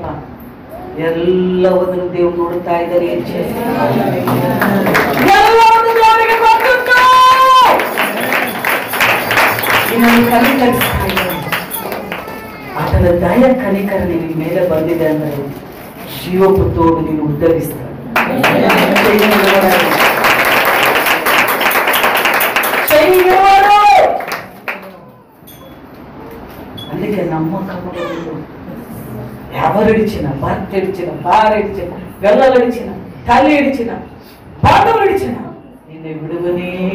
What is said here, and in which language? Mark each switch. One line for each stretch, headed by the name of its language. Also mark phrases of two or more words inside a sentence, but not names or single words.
Kannada: ಎಲ್ಲವನ್ನೂ ದೇವ್ರು ನೋಡುತ್ತಾ ಇದ್ದಾರೆ. ಕನಿಕರಿಸ್ತಾ ಇದ್ದಾರೆ. ಆತನ ದಯ ಕನಿಕರ ನಿನ್ನ ಮೇಲೆ ಬಂದಿದೆ ಅಂದರೆ ಶಿವಪುತ್ತೋಡು ನೀನು ಉದ್ಧರಿಸ್ತಾನೆ.
Telugu: అందుకే నమ్మకముగా ఎవరిడిచిన, భర్త ఇడిచిన, భార్య ఇడిచిన, పిల్లలు ఇడిచిన, తల్లి ఇడిచిన, బంధువులు ఇడిచిన నిన్ను విడువనే